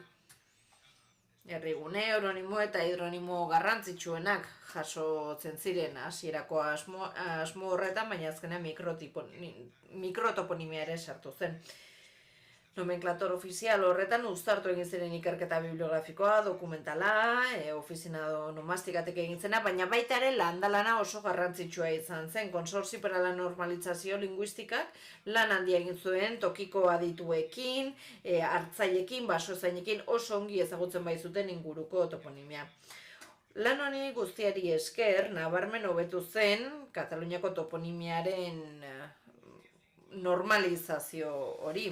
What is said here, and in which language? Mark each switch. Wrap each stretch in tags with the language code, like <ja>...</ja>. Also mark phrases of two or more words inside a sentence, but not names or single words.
<eu>Herrigune, heuronimo eta hidronimo garrantzitsuenak jasotzen ziren hasierako asmo horretan, baina azkenean mikrotoponimia ere sartu zen. Nomenclator ofizial horretan uztartu egin ziren ikerketa bibliografikoa, dokumentala, ofizina onomastikatek egin zena, baina baita ere landalana oso garrantzitsua izan zen. Konsortzio per a la normalizazio linguistikak lan handia egin zuen tokiko adituekin, hartzailekin, basozainekin oso ongi ezagutzen baizuten inguruko toponimia. Lan honi guztiari esker, nabarmen hobetu zen Kataluniako toponimiaren normalizazio hori.</eu>